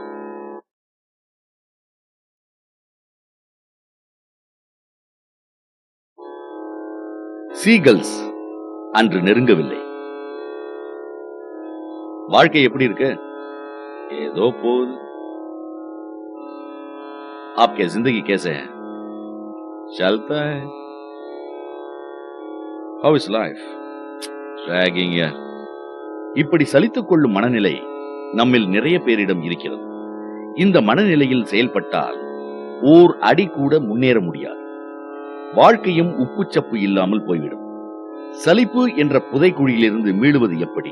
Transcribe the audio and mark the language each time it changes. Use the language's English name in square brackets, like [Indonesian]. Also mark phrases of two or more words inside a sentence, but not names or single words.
[Tamil] சீகல்ஸ் அன்று நெருங்கவில்லை. வாழ்க்கை எப்படி இருக்கு? ஏதோ போகுது. [Hindi] आपके जिंदगी कैसे है? चलता है. [English] How is life? Dragging ya. [Tamil] இப்படி சலித்துக் கொள்ளும் மனநிலை நம்மில் நிறைய பேரிடம் இருக்கிறது. இந்த மனநிலையில் செயல்பட்டால் ஓர் அடி கூட முன்னேற முடியாது. வாழ்க்கையும் உப்புச்சப்பு இல்லாமல் போய்விடும். சலிப்பு என்ற புதைக்குழியிலிருந்து மீளுவது எப்படி?